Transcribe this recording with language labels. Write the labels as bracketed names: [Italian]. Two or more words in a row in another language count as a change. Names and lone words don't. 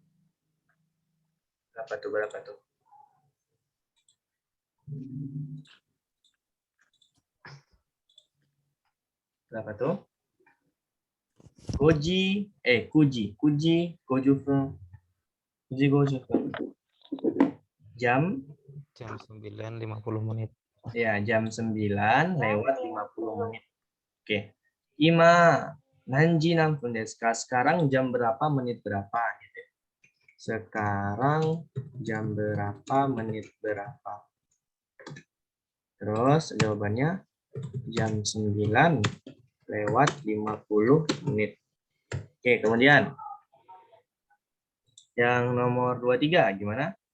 [Indonesian] Berapa tuh? Berapa tuh? [Japanese] 九時50分. [Indonesian] Jam 9.50 menit. Ya, jam 9 lewat 50 menit. Oke. [Japanese] 今何時何分ですか? [Indonesian] Sekarang jam berapa, menit berapa gitu. Sekarang jam berapa, menit berapa. Terus jawabannya jam 9 lewat 50 menit. Oke, kemudian yang nomor 23 gimana?